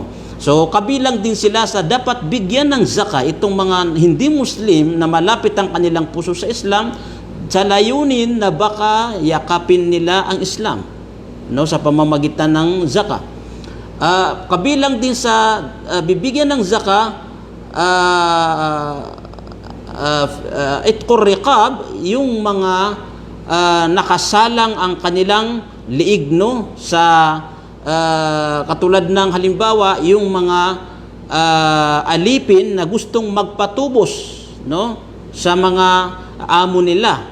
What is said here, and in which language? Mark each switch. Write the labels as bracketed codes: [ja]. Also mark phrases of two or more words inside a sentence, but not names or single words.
[tl] So, kabilang din sila sa dapat bigyan ng zaka itong mga hindi Muslim na malapit ang kanilang puso sa Islam sa layunin na baka yakapin nila ang Islam, no, sa pamamagitan ng zaka. Kabilang din sa bibigyan ng zaka, [ar] itqur riqab, [tl] yung mga nakasalang ang kanilang liig, no, sa katulad ng halimbawa yung mga alipin na gustong magpatubos, no, sa mga amo nila.